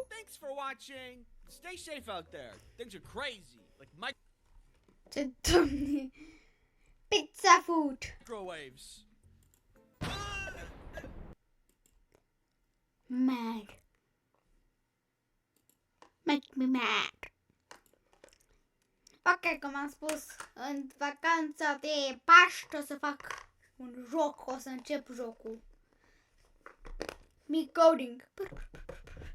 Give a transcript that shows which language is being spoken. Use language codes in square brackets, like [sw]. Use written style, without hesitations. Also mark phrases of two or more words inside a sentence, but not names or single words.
[en] Thanks for watching. Stay safe out there. Things are crazy. Like Pizza food. Microwaves. Mad. Make me mad. [ro] Ok, cum am spus, în vacanța de Paște o să fac un joc, o să încep jocul. [en] Me coding.